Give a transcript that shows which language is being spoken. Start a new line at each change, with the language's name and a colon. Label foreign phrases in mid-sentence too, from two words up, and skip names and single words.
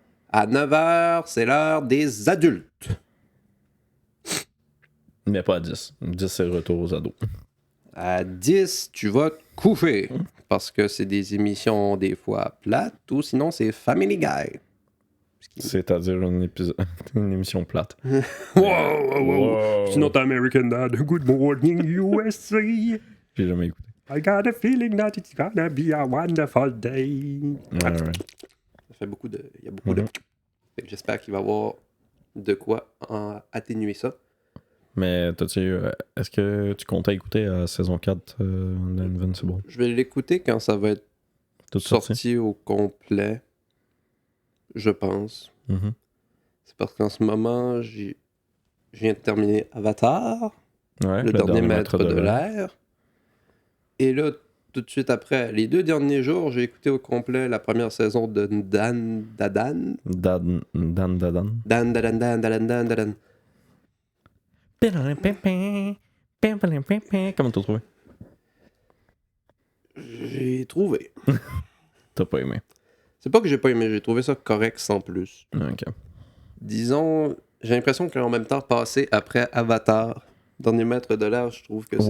French: À 9h, c'est l'heure des adultes. Mais pas à 10. 10, c'est le retour aux ados. À 10, tu vas te coucher. Parce que c'est des émissions des fois plates ou sinon c'est Family Guy. C'est-à-dire une émission plate.
English: Wow. It's not American Dad. Good morning, USA.
French: J'ai jamais écouté.
English: I got a feeling that it's gonna be a wonderful day.
French: Ouais. Ça fait beaucoup de... Il y a beaucoup de... Fait que j'espère qu'il va y avoir de quoi atténuer ça. Mais est-ce que tu comptais écouter la saison 4 d'Invincible? Je vais l'écouter quand ça va être Tout sorti au complet, je pense. Mm-hmm. C'est parce qu'en ce moment, je viens de terminer Avatar, Ouais, le dernier maître de l'air. Et là, tout de suite après, les 2 derniers jours, j'ai écouté au complet la première saison de Dan Dadan. Dan. Dan Dadan, Dan Dadan, Dan Dadan. Comment t'as trouvé? J'ai trouvé. T'as pas aimé. C'est pas que j'ai pas aimé, j'ai trouvé ça correct sans plus. Ok. Disons, j'ai l'impression qu'en même temps, passer après Avatar, Dernier maître de l'air, je trouve que c'est...